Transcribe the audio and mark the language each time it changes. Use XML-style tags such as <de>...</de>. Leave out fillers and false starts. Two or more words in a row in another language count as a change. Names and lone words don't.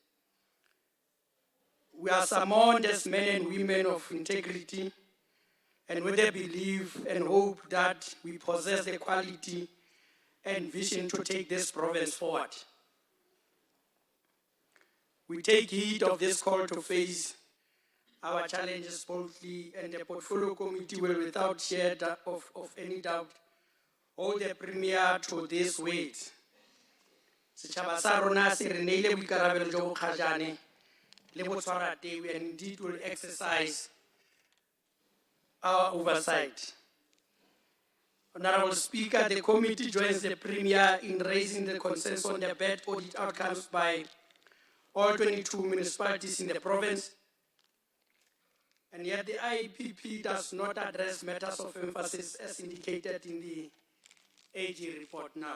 <en>We are summoned as men and women of integrity and with the belief and hope that we possess the quality and vision to take this province forward. We take heed of this call to face our challenges boldly, and the Portfolio Committee will, without share of any doubt, hold the Premier to this weight.</en> <tn>Setšhaba sa rona se re neile boikarabelo jo bo kgajane le botshwarateu,</tn> <en>and indeed will exercise our oversight. Honorable Speaker, the committee joins the Premier in raising the concerns on the bad audit outcomes by all 22 municipalities in the province. And yet the IEPP does not address matters of emphasis as indicated in the AG report now.</en>